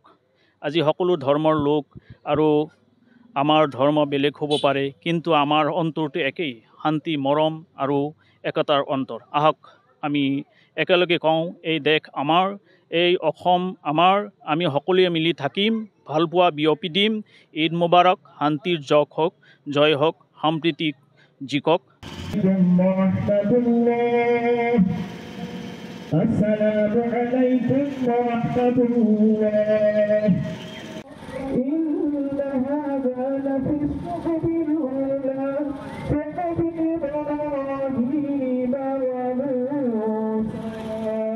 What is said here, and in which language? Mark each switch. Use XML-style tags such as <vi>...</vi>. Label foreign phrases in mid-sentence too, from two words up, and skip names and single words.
<as>আজি সকলো ধৰ্মৰ লোক আৰু আমাৰ ধৰ্ম বেলেগ হ'ব পাৰে, কিন্তু আমাৰ অন্তৰটো একেই, শান্তি, মৰম আৰু একতাৰ অন্তৰ। আহক আমি একেলগে কওঁ, এই দেশ আমাৰ, এই অসম আমাৰ, আমি সকলোৱে মিলি থাকিম, ভালপোৱা বিয়পি দিম।</as> <ar>عيد مبارك,</ar> <as>শান্তিৰ জয় হওক, সম্প্ৰীতি জিকক।</as> <ar>السلام عليكم ورحمة الله. إن هذا لفي الصحف الأولى صحف إبراهيم وموسى.</ar>